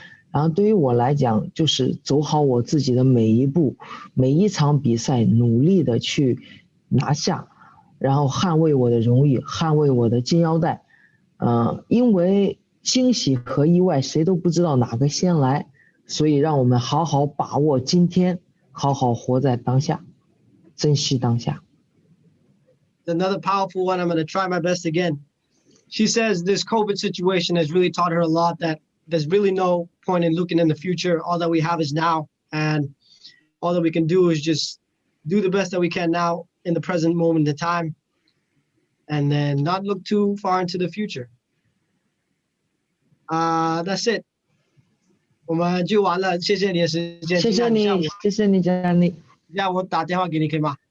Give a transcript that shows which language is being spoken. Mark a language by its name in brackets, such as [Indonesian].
[Chinese] 然后对于我来讲，就是走好我自己的每一步，每一场比赛，努力的去拿下，然后捍卫我的荣誉，捍卫我的金腰带。因为惊喜和意外谁都不知道哪个先来，所以让我们好好把握今天，好好活在当下，珍惜当下。 [English] Another powerful one. I'm going to try my best again. She says this COVID situation has really taught her a lot, that there's really no point in looking in the future. All that we have is now. And all that we can do is just do the best that we can now in the present moment in time. And then not look too far into the future. That's it. [Chinese] 我们就完了，谢谢你的时间。谢谢你，谢谢你，佳丽。让我打电话给你可以吗？